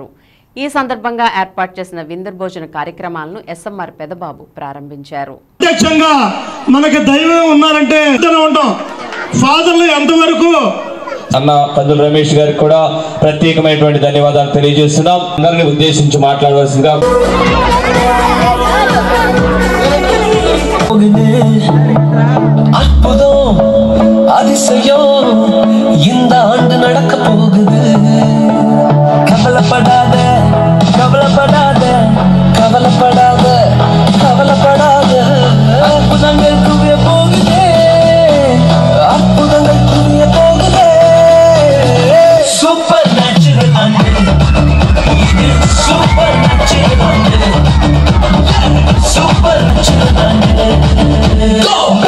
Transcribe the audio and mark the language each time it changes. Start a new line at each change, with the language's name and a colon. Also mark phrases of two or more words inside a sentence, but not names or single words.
Telugu: ఈ సందర్భంగా ఏర్పాటు చేసిన విందు భోజన కార్యక్రమాలను ఎస్ఎంఆర్ పెదబాబు ప్రారంభించారు. ప్రత్యక్షంగా మనకి దైవం ఉన్నారంటే ఉంటాం. ఫాదర్లు ఎంతవరకు అన్న కందుల రమేష్ గారికి కూడా ప్రత్యేకమైనటువంటి ధన్యవాదాలు తెలియజేస్తున్నాం. అందరిని ఉద్దేశించి మాట్లాడవలసిందిగా.
Tamil: அற்புதம் அதிசயம் இந்த ஆண்டு நடக்க போகுது. கவலைப்படாத கவலைப்படாத கவலைப்படாத கவலைப்படாத அற்புதங்கள் குவிய போகுதே, அற்புதங்கள் குவிய போகுதே.
English: super natural
Tamil: ஆண்டு இது,
English: super natural
Tamil: ஆண்டு,
English: super natural
Tamil: ஆண்டு. Go!